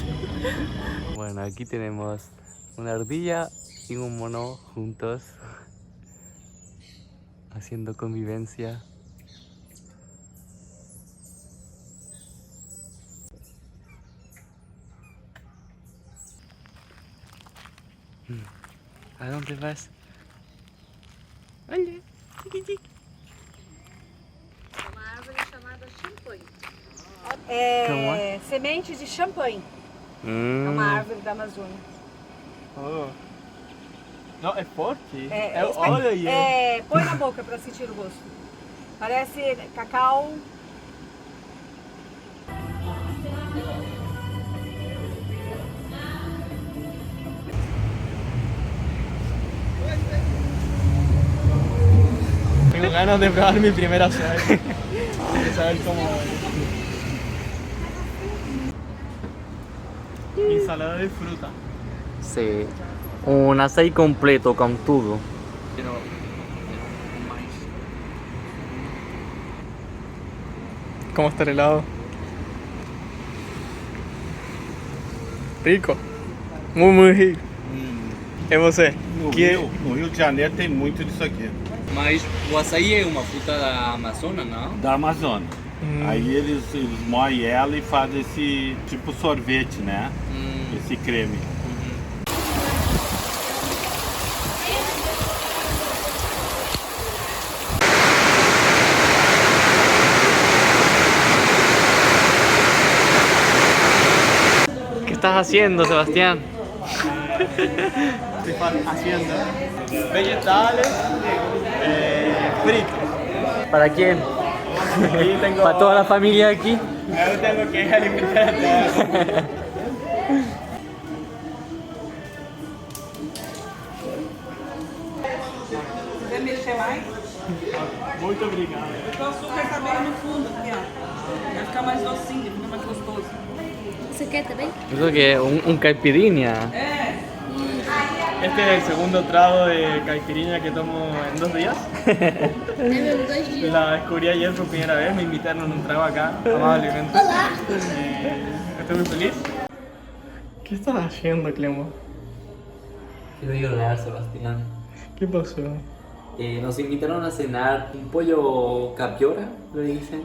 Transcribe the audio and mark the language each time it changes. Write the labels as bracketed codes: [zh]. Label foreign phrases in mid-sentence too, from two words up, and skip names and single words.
[es] Bueno, aquí tenemos una ardilla y un mono juntos haciendo convivencia. ¿A dónde vas? [pt] Olha, chiqui. É uma árvore chamada champanhe. Como É semente de champanhe. É uma árvore da Amazônia. Oh. Não, é forte? Olha aí. põe na boca para sentir o gosto. Parece cacau. [es] Tengo ganas de probar mi primera suave. Quiero saber cómo. ensalada de fruta. Sí. Un açaí completo con todo. Pero ¿Cómo está el helado? Rico. Muy rico. [pt] E você? No Rio de Janeiro tem muito disso aqui, Mas o açaí é uma fruta da Amazônia, não? da Amazônia. Aí eles moem ela e fazem esse tipo sorvete, né? Esse creme. [es] ¿Qué estás haciendo, Sebastián? Estoy haciendo vegetales fritos. ¿Para quién? Ahí tengo, ¿Para toda la familia aquí? ahora tengo que alimentar a todos. [pt] Quer mexer mais? Muito obrigado. Porque o açúcar tá bem no fundo aqui, ó. Vai ficar mais docinho, fica mais gostoso. ¿Você quer também? [es] Eso que un caipirinha. Este es el segundo trago de caipirinha que tomo en 2 días. [pt] Deve 2 dias. [es] La descubrí ayer por primera vez, me invitaron a un trago acá, amablemente. Estoy muy feliz. ¿Qué estás haciendo, Clemo? Quiero llorar, Sebastián. ¿Qué pasó? Nos invitaron a cenar un pollo capiora, lo dicen.